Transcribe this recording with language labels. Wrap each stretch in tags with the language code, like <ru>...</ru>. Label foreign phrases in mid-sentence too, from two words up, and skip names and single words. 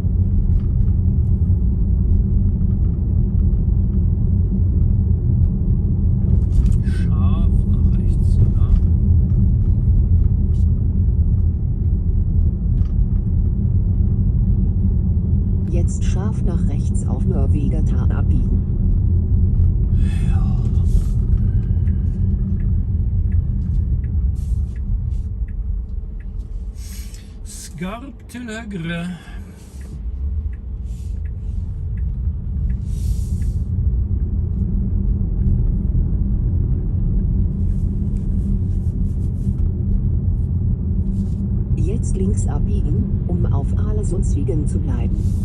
<de>Scharf nach rechts, ja. Jetzt scharf nach rechts auf Norwegertal abbiegen. Ja.</de> <no>Skarp til høyre.</no> <de>Jetzt links abbiegen, um auf Ålesundsvigen zu bleiben.</de>